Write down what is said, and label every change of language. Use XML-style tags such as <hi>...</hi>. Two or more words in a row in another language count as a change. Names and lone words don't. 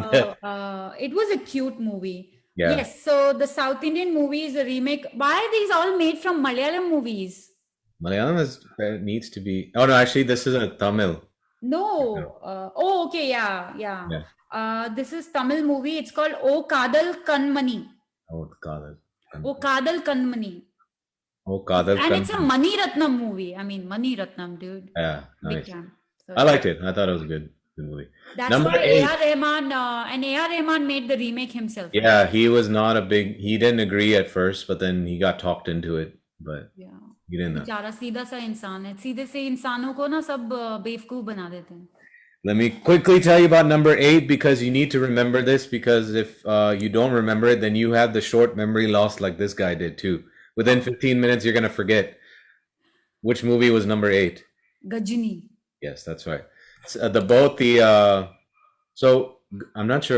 <en>It was a cute movie. Yeah. Yes, so the South Indian movie is a remake. Why are these all made from Malayalam movies? Malayalam needs to be... Oh, no, actually, this is a Tamil. No. Okay, yeah. This is Tamil movie. It's called O Kadal Kanmani. Oh, Kadal. O Kadal Kanmani. Oh, Kadal And it's a Mani Ratnam movie. I mean, Mani Ratnam, dude. Yeah, nice. Big time. So, I liked it. I thought it was a good movie. That's Number why 8. A.R. Rahman made the remake himself. Yeah, he was not a big... He didn't agree at first, but then he got talked into it. But yeah. he didn't know.</en> <hi>बेचारा सीधा सा इंसान है सीधे से इंसानों को ना सब बेवकूफ बना देते हैं.</hi> <en>Let me quickly tell you about number 8 because you need to remember this because if you don't remember it, then you have the short memory loss like this guy did too. Within 15 minutes, you're going to forget which movie was number 8. Gajini. Yes, that's right. So I'm not sure.</en>